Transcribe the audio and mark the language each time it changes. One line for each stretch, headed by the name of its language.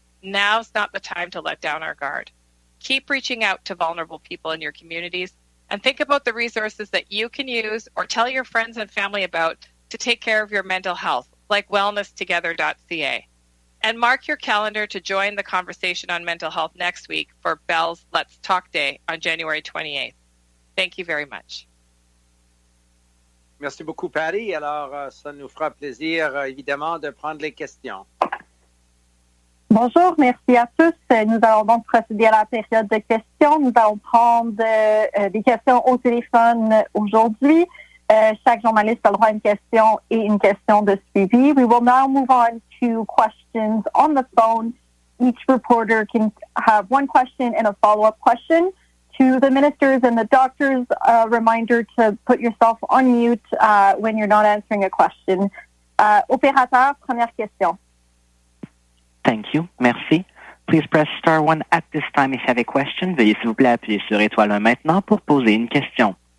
English: Now's not the time to let down our guard. Keep reaching out to vulnerable people in your communities and think about the resources that you can use or tell your friends and family about to take care of your mental health, like wellnesstogether.ca. And mark your calendar to join the conversation on mental health next week for Bell's Let's Talk Day on January 28th. Thank you very much.
French: Merci beaucoup, Patty. Alors, ça nous fera plaisir, évidemment, de prendre les questions. Bonjour, merci à tous. Nous allons donc procéder à la période de questions. Nous allons prendre des questions au téléphone aujourd'hui. Chaque journaliste a le droit à une question et une question de suivi.
English: We will now move on to questions on the phone. Each reporter can have one question and a follow-up question. To the ministers and the doctors, a reminder to put yourself on mute when you're not answering a question.
French: Opérateur, première question.
English: Thank you.
French: Merci.
English: Please press star 1 at this time if you have a question.
French: Veuillez s'il vous plaît appuyer sur étoile 1 maintenant pour poser une question.